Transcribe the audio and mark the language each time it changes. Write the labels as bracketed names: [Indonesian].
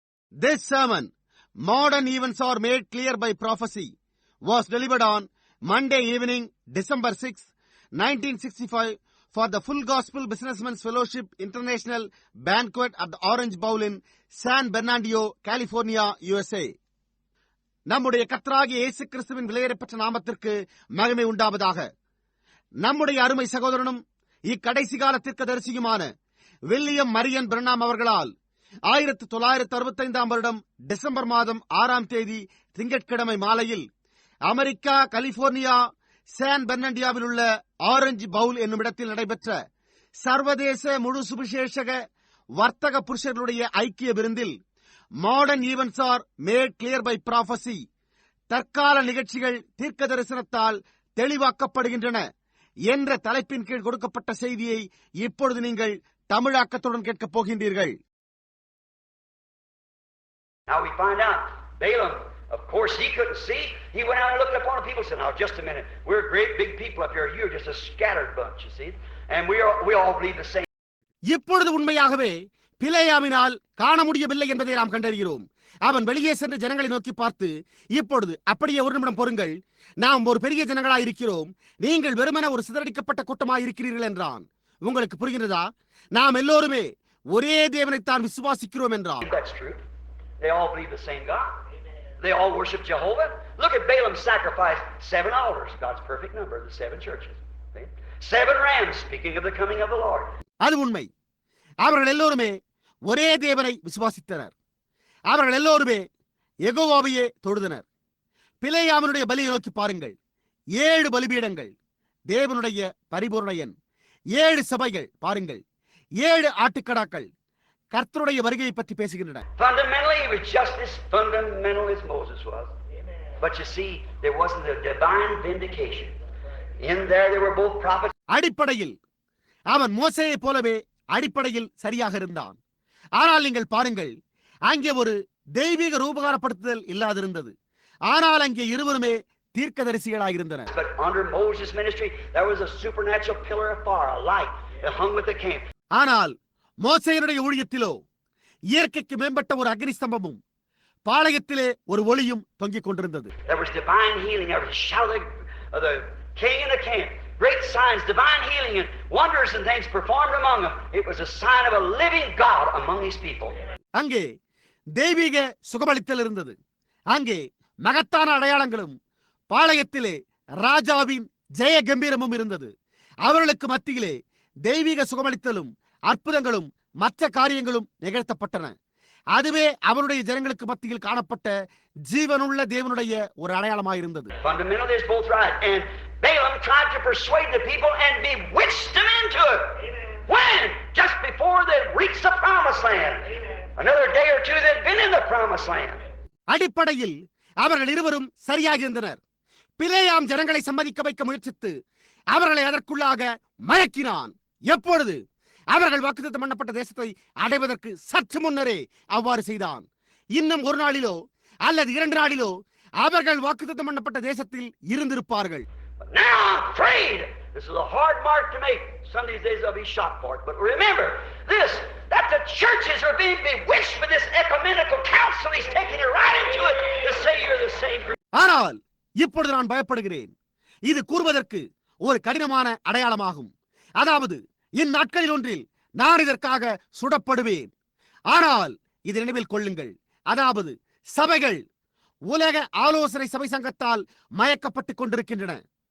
[English] This sermon, Modern Events Are Made Clear by Prophecy, was delivered on Monday evening, December 6, 1965, for the Full Gospel Businessmen's Fellowship International Banquet at the Orange Bowl in San Bernardino, California, USA. [Tamil] நம்முடைய கர்த்தராகிய இயேசு கிறிஸ்துவின் விலையேறப்பெற்ற நாமத்திற்கு மகிமை உண்டாவதாக. நம்முடைய அருமை சகோதரனும் இக்கடைசி கால தீர்க்கதரிசியுமான வில்லியம் மரியன் பிரணாம் அவர்களால் 1965 வருடம் டிசம்பர் மாதம் 6ஆம் தேதி திங்கட்கிழமை மாலையில் அமெரிக்கா கலிபோர்னியா சான் பெர்னாண்டினோவில் உள்ள ஆரஞ்சு பவுல் என்னும் இடத்தில் நடைபெற்ற சர்வதேச முழு சுவிசேஷக வர்த்தக புருஷர்களுடைய ஐக்கிய விருந்தில் modern events R mat clear by prophecy, தற்கால நிகழ்ச்சிகள் தீர்க்க தரிசனத்தால் தெளிவாக்கப்படுகின்றன என்ற தலைப்பின் கீழ் கொடுக்கப்பட்ட செய்தியை இப்பொழுது நீங்கள் தமிழாக்கத்துடன் கேட்கப் போகின்றீர்கள். [English] Now we find out Balaam, of course, he couldn't see. He went out and looked upon the people and said, "Now, just a minute. We're great big people up here. You're just a scattered bunch, you see. And we all believe the same." [Tamil] இப்பொழுது உண்மையாகவே பிலேயாமினால் காண முடியவில்லை என்பதை நாம் கண்டறிகிறோம். அவன் வெளியே சென்று ஜனங்களை நோக்கி பார்த்து, இப்பொழுது அப்படியே ஒரு நிமிடம் பொறுங்கள், நாம் ஒரு பெரிய ஜனங்களாய் இருக்கிறோம், நீங்கள் வெறுமன ஒரு சிதறடிக்கப்பட்ட கூட்டமாய் இருக்கிறீர்கள் என்றான். உங்களுக்கு புரிகிறதா? நாம் எல்லோருமே ஒரே தேவனைத்தான் விசுவாசிக்கிறோம் என்றான். [English] That's true. They all believe the same God. They all worship Jehovah. Look at Balaam sacrificed 7 altars, God's perfect number, the 7 churches. 7 rams, speaking of the coming of the Lord. [Tamil] அது உண்மை. அவர்கள் எல்லோருமே ஒரே தேவனை விசுவாசித்தனர். அவர்கள் எல்லோருமே யெகோவாவையே தொழுதனர். பிலேயாமினுடைய பலியை நோக்கி பாருங்கள். 7 பலிபீடங்கள், தேவனுடைய பரிபூரண எண். 7 சபைகள் பாருங்கள். 7 ஆட்டுக்கடாக்கள் கர்த்தருடைய வருகையை பற்றி பேசுகின்றன. [English] Fundamentally, he was just as fundamental as Moses was. But you see, there wasn't a divine vindication. In there, they were both prophets. [Tamil] அடிப்படையில் அவன் மோசேயைப் போலவே அடிப்படையில் சரியாக இருந்தான். ஆனால் நீங்கள் பாருங்கள், அங்கே ஒரு தெய்வீக ரூபகாரப்படுத்துதல் இல்லாதிருந்தது. ஆனால் அங்கே இருவருமே தீர்க்கதரிசிகளாயிருந்தனர். [English] But under Moses' ministry, there was a supernatural pillar of fire, a light that hung with the camp. [Tamil] ஆனால் மோசேயினுடைய ஊழியத்திலோ இயற்கைக்கு மேம்பட்ட ஒரு அக்னி ஸ்தம்பமும் பாளையத்திலே ஒரு ஒளியும் தொங்கிக் கொண்டிருந்தது. [English] There was divine healing. There was a shout of the king in the camp. Great signs, divine healing and wonders and things performed among them. It was a sign of a living God among these people. [Tamil] அங்கே தெய்வீக சுகமளித்தல் இருந்தது. அங்கே மகத்தான அடையாளங்களும் பாளையத்திலே ராஜாவின் ஜெய கம்பீரமும் இருந்தது. அவர்களுக்கு மத்தியிலே தெய்வீக சுகமளித்தலும் அற்புதங்களும் மற்ற காரியங்களும் நிகழ்த்தப்பட்டன. அதுவே அவருடைய ஜனங்களுக்கு மத்தியில் காணப்பட்ட ஜீவனுள்ள தேவனுடைய ஒரு அடையாளமாயிருந்தது. [English] Fundamentally, it's both right. And Balaam tried to persuade the people and bewitched them into it. When? Just before they reached the promised land. Another day or two they'd been in the promised land. [Tamil] அடிப்படையில் அவர்கள் இருவரும் சரியாக இருந்தனர். பிலேயாம் ஜனங்களை சம்மதிக்க வைக்க முயற்சித்து அவர்களை அதற்குள்ளாக மயக்கினான். எப்பொழுது? அவர்கள் வாக்குத்தத்தம் பண்ணப்பட்ட தேசத்தை அடைவதற்கு சற்று முன்னரே அவ்வாறு செய்தான். இன்னும் ஒரு நாளிலோ அல்லது 2 நாளிலோ அவர்கள் வாக்குத்தத்தம் பண்ணப்பட்ட தேசத்தில் இருந்திருப்பார்கள். [English] Now I'm afraid. This is a hard mark to make. Some of these days I'll be shot for it. But remember this, that the churches are being bewitched with this ecumenical council. He's taking it right into it to say you're the same group. [Tamil] ஆனால் இப்பொழுது நான் பயப்படுகிறேன். இது கூறுவதற்கு ஒரு கடினமான அடையாளமாகும். அதாவது, இந்நாட்களில் ஒன்றில் நான் இதற்காக சுடப்படுவேன். ஆனால் இதை நினைவில் கொள்ளுங்கள். அதாவது, சபைகள் உலக ஆலோசனை சபை சங்கத்தால் மயக்கப்பட்டுக் கொண்டிருக்கின்றன.